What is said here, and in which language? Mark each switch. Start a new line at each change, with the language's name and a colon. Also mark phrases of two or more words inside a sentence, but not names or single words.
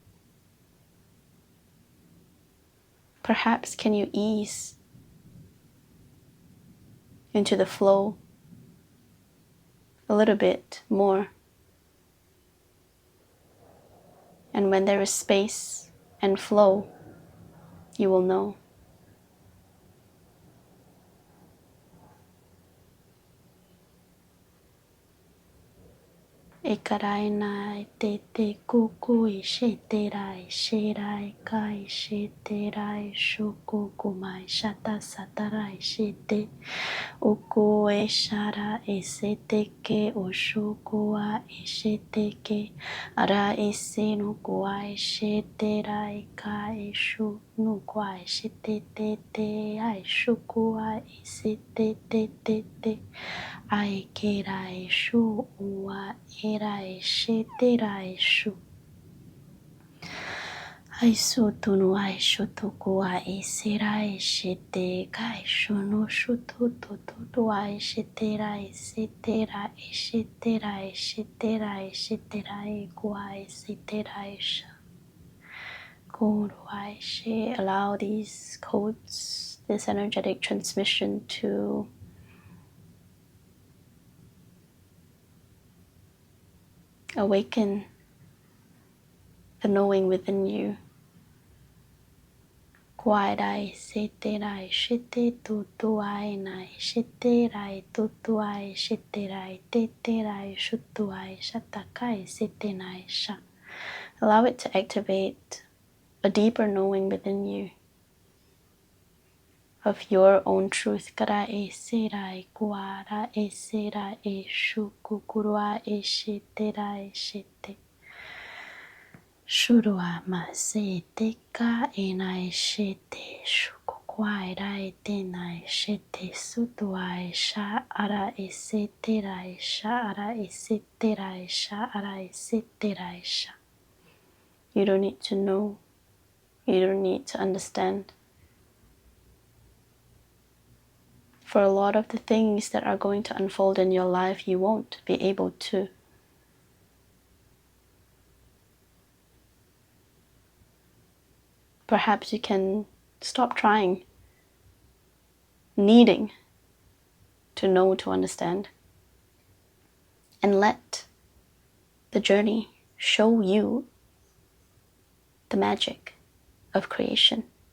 English: Perhaps can you ease into the flow a little bit more? And when there is space and flow, you will know. Ekarai nai te te kuku I she te rai she rai kai she te rai shuku kumai shata satarai she te uku e shara e se te ke o shuku a e she te ke ara e se no kua e she te rai ka e shu no kua e she te te te ai shuku a e se te te te te ai ke rai shu ua e rai she te rai shu ai su tunu ai shu tuku ai se rai she te kai shu no shu tu tu tu tu ai she te rai se te rai she te rai she te rai she te rai ku ai se te rai sha ku ai she. Allow these codes, this energetic transmission to awaken the knowing within you. Kwai rai se te rai she te tu tu ai nai she te rai tu tu ai she te rai te te rai shu tu ai shatakai se te nai sha. Allow it to activate a deeper knowing within you of your own truth. Kara e se rai kuara e se rai e shu kukurua e she te rai she te. Shurua ma se te ka e nai she te shuku kwai rai te nai she te sutu ai sha ara e se te rai sha ara e se te rai sha ara e se te rai sha. You don't need to know. You don't need to understand. For a lot of the things that are going to unfold in your life, you won't be able to. Perhaps you can stop trying, needing to know, to understand, and let the journey show you the magic of creation.